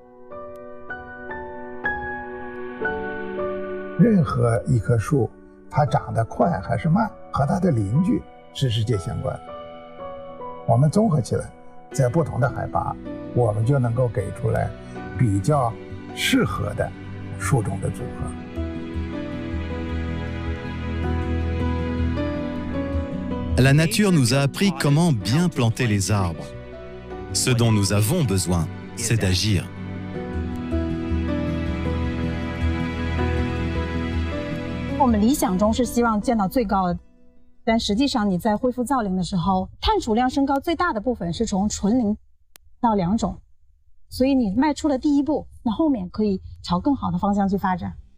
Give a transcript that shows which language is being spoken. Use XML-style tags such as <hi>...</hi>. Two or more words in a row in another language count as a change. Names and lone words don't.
<zh>任何一棵树，它长得快还是慢，和它的邻居是直接相关的。我们综合起来，在不同的海拔，我们就能够给出来比较适合的树种的组合。</zh> <fr>La nature nous a appris comment bien planter les arbres. Ce dont nous avons besoin, c'est d'agir.</fr> <zh>我们理想中是希望见到最高的，但实际上你在恢复造林的时候，碳储量升高最大的部分是从纯林到2种，所以你迈出了第一步，那后面可以朝更好的方向去发展。</zh>